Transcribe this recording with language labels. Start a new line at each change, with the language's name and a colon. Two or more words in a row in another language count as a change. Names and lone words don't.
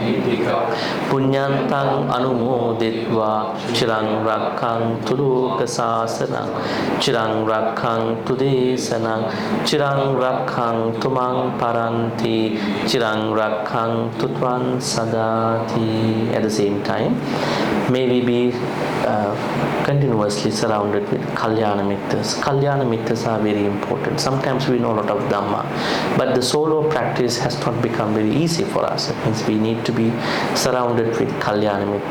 Pali: punyantang anumoditva chirang rakkantu lokasasanang chirang rakkantu desanang chirang rakkantu mang paranti chirang rakkantu tvan sadati.
English: At the same time, may we be continuously surrounded with Kalyana Mittas. Kalyana Mittas are very important. Sometimes we know a lot of Dhamma, but the solo practice has not become very easy for us. It means we need to be surrounded with Kalyana Mittas.